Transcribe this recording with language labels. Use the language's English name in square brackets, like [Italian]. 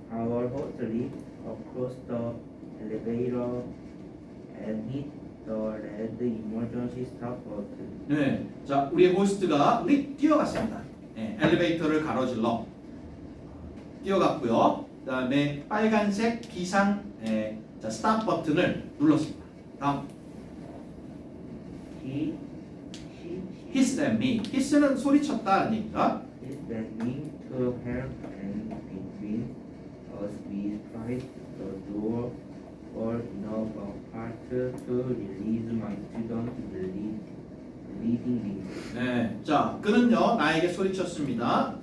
[English] Our host leaped across the elevator and hit the red emergency stop button. [Korean] 네, 자 우리의 호스트가 뛰어갔습니다. 엘리베이터를 가로질러 뛰어갔고요. 그다음에 빨간색 비상 스탑 버튼을 눌렀습니다. 다음. [English] He Hiss at me. [Korean] hiss는 소리쳤다는 얘기입니다. [English] sent me to help, and between us we tried the door for enough apart to release my student bleeding limb. [Korean] 네, 자 그는요 나에게 소리쳤습니다.